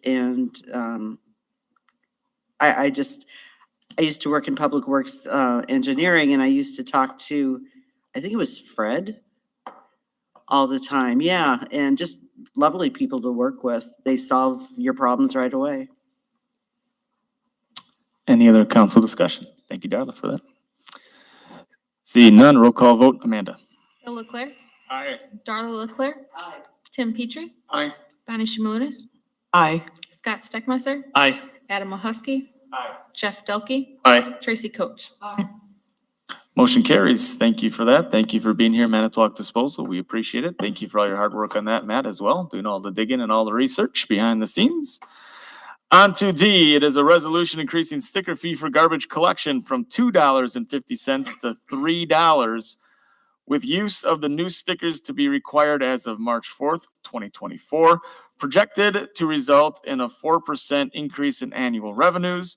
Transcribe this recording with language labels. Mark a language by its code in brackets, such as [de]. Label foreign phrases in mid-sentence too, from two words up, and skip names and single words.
[en] And I used to work in public works engineering, and I used to talk to, I think it was Fred, all the time. Yeah, and just lovely people to work with. They solve your problems right away. Any other council discussion? Thank you, Darla, for that. Seeing none, roll call vote. Amanda? Bill Leclerc. Aye. Darla Leclerc. Aye. Tim Petrie. Aye. Bonnie Shimulis. Aye. Scott Steckmeister. Aye. Adam Mahusky. Aye. Jeff Delke. Aye. Tracy Coach. Motion carries. Thank you for that. Thank you for being here, Manitowoc Disposal. We appreciate it. Thank you for all your hard work on that, Matt, as well, doing all the digging and all the research behind the scenes. On to D, it is a resolution increasing sticker fee for garbage collection from $2.50 to $3, with use of the new stickers to be required as of March 4th, 2024, projected to result in a 4% increase in annual revenues.